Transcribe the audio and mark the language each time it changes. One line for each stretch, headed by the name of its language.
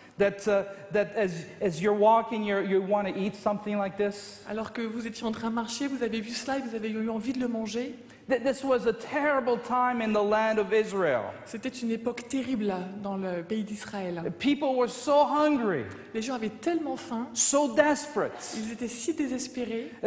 English: that as you're walking, you want to eat something like this?
French: Alors que vous étiez en train de marcher, vous avez vu cela et vous avez eu envie de le manger?
English: This was a terrible time in the land of Israel.
French: C'était une époque terrible dans le pays d'Israël.
English: People were so hungry,
French: Les gens avaient tellement faim,
English: so desperate.
French: ils étaient si désespérés